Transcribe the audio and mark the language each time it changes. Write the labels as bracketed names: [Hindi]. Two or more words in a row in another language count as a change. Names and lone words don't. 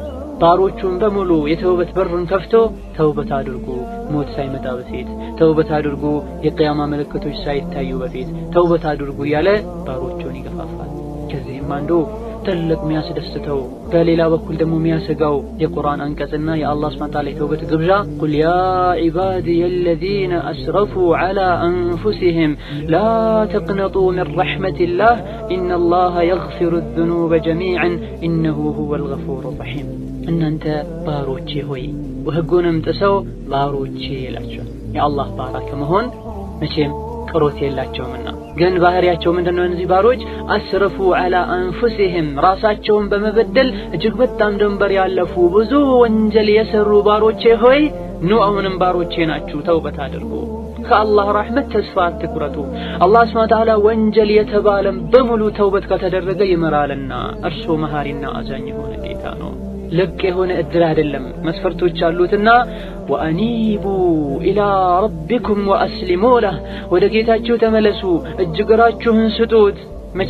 [Amharic] ባሮቹን በሙሉ የተውበት በሩን ከፍቶ ተውበት አድርጉ ሞት ሳይመጣ በፊት፣ ተውበት አድርጉ የቂያማ ምልክቶች ሳይታዩ በፊት ተውበት አድርጉ ያለ ባሮቹን ይገፋፋል። ከዚህም አንዱ ትልቅ የሚያስደስተው በሌላ በኩል ደግሞ የሚያሰጋው የቁርአን አንቀጽና የአላህ [Arabic] سبحانه وتعالى [Amharic] የተውበት ግብዣ [Arabic] قل يا عبادي الذين أسرفوا على أنفسهم لا تقنطوا من رحمة الله إن الله يغفر الذنوب جميعا إنه هو الغفور الرحيم. [Amharic] እናንተ ባሮቼ ሆይ ወህጉንም ጥሰው ባሮቼ ይላቸው የአላህ ባራ ከመሆን መቼም ቅሮት የላቸውምና። ግን ባህሪያቸው ምንድነው? እነዚህ ባሮች [Arabic] أسرفوا على أنفسهم [Amharic] ራሳቸውን በመበደል እጅግ በጣም ድንበር ያለፉ ብዙ ወንጀል የሰሩ ባሮቼ ሆይ ኑ አሁንም ባሮቼ ናችሁ ተውበት አድርጉ፣ ከአላህ ረሕመት ተስፋ አትቁረጡ። አላህ [Arabic] سبحانه وتعالى [Amharic] ወንጀል የተባለም በሙሉ ተውበት ከተደረገ ይመራልና እርሱ መሐሪና አዛኝ የሆነ ጌታ ነው። ልቅ የሆነ እድል አይደለም፣ መስፈርቶች አሉትና [Arabic] وأنيبوا إلى ربكم وأسلموا له፣ [Amharic] ወደ ጌታችሁ ተመለሱ እጅግራችሁን ስጡት። መቼ?